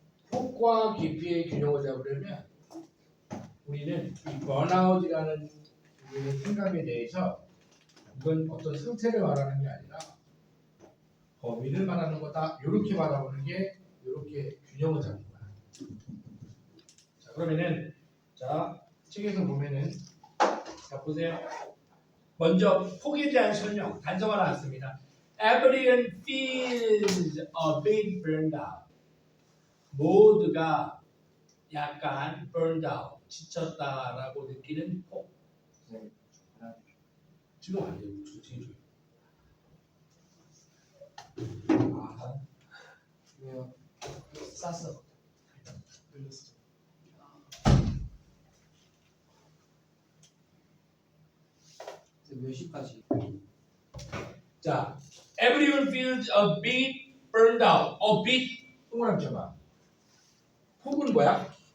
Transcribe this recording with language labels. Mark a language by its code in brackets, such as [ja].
[ko] 폭과 깊이의 균형을 잡으려면 우리는 이 번아웃이라는 생각에 대해서 이건 어떤 상태를 말하는 게 아니라 범위를 말하는 거다. 이렇게 바라보는 게 이렇게 균형을 잡는 거야. 자, 그러면은 자 책에서 보면은 자 보세요. 먼저 폭에 대한 설명 단서가 나왔습니다. [en] Everyone feels a bit burned out. [ko] 모두가 약간 burned out, 지쳤다라고 느끼는 폭. 네. 지금 안 돼요. 지금. 아, 왜요? 쌌어. 몇 시까지? [en] 자, everyone feels a bit burned out. [ko] A bit 동그라미 쳐봐. 폭은 뭐야?